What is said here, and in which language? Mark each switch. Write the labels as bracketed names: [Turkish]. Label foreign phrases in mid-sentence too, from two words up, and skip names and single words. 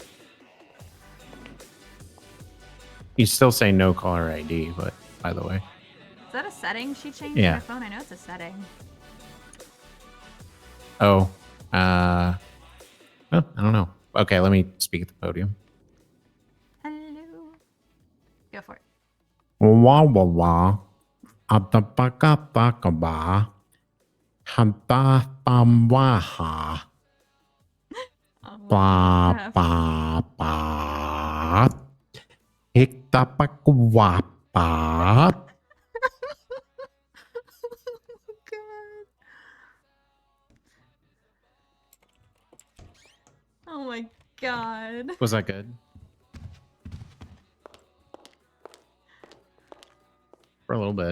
[English] You still say no caller ID, but by the way. Is that a setting she changed Yeah. on her phone? I know it's a setting. Oh. I don't know. Okay, let me speak at the podium. Hello. Go for it. Wah wah wah. Atapakapakaba. Hantapamwaha. Ba crap. ba ba. Hiktapakwapa. Oh my god. Was that good? For a little bit.